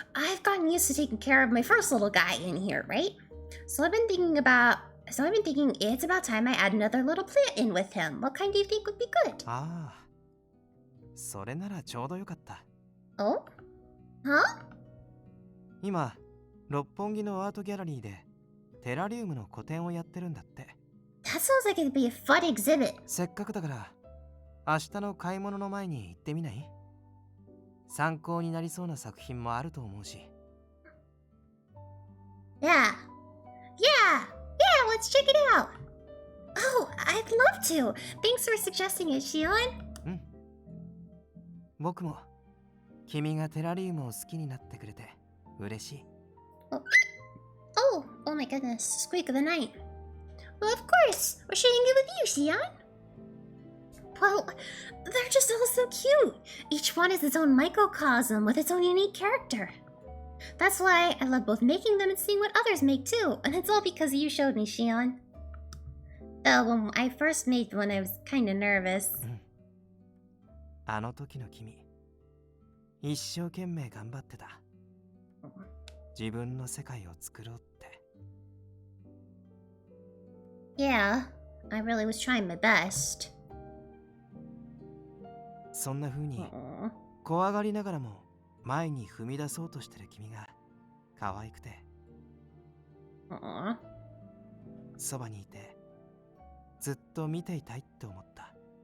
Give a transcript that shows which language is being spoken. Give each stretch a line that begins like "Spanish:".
English: I've gotten used to taking care of my first little guy in here, right? So I've been thinking it's about time I add another little plant in with him. What kind do you think would be good?
Japanese: ああ、それならちょうどよかった。 Oh? Huh? 今、六本木のアートギャラリーでテラリウムの個展をやってるんだって。
English: That sounds like it'd be a fun exhibit.
Japanese: せっかくだから、明日の買い物の前に行ってみない？参考になりそうな作品もあると思うし。
English: Yeah, let's check it out. Oh, I'd love to. Thanks for suggesting it, Shion.
Japanese: うん。僕も君がテラリウムを好きになってくれて嬉しい。
English: Oh my goodness, squeak of the night. Well, of course, we're sharing it with you, Shion. Well, they're just all so cute. Each one is its own microcosm with its own unique character. That's why I love both making them and seeing what others make too. And it's all because you showed me, Shion. When I first made one, I was kind of nervous.
Japanese: あの時の君、一生懸命頑張ってた。自分の世界を作ろうって。
English: Yeah, I really was trying my best.
Japanese: そんな風に怖がりながらも前に踏み出そうとしてる君が可愛くて、そばにいてずっと見ていたいって思った。